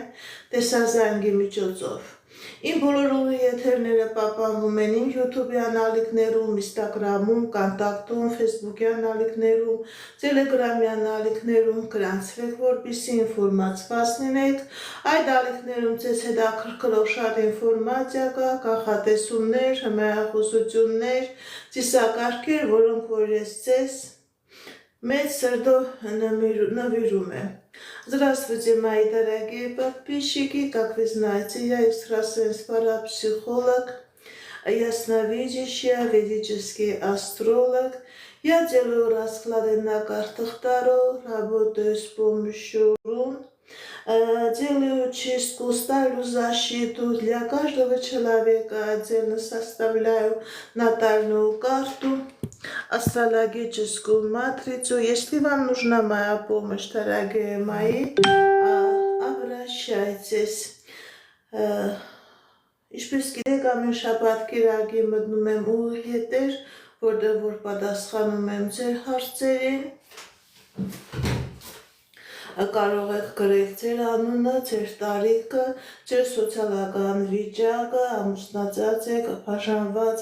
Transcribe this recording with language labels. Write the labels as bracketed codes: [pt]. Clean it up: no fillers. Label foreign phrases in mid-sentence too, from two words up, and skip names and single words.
[hy] տեսազանգի միջոցով։ Իմ բոլոր ուղի եթերները պահպանվում են իմ YouTube-յան ալիքներում, Instagram-ում, Կոնտակտում, Facebook-յան ալիքներում, Telegram-յան ալիքներում, գրանցվեք, որպեսզի ինֆորմացված լինեք։ Այդ ալիքներում ձեզ հետաքրքրող շատ ինֆորմացիա կա, կանխատեսումներ, հմայախոսություններ, ծիսակարգեր, որոնք որ ես ձեզ մեծ срдо наберем. [ru] Здравствуйте, мои дорогие подписчики. Как вы знаете, я экстрасенс, парапсихолог, ясновидящий, ведический астролог. Я делаю расклады на картах Таро, работаю с помощью рун, делаю чистку, ставлю защиту. Для каждого человека отдельно составляю натальную карту, астрологическую матрицу. Если вам нужна моя помощь, дорогие мои, обращайтесь. [hy] Ինչպես գիտեք, ամեն շաբաթ կիրակի մտնում եմ ուղիղ եթեր, որտեղ որ պատասխանում եմ ձեր հարցերին։ Կարող եք գրել ձեր անունը, ձեր տարիքը, ձեր սոցիալական վիճակը, ամուսնացած եք, բաժանված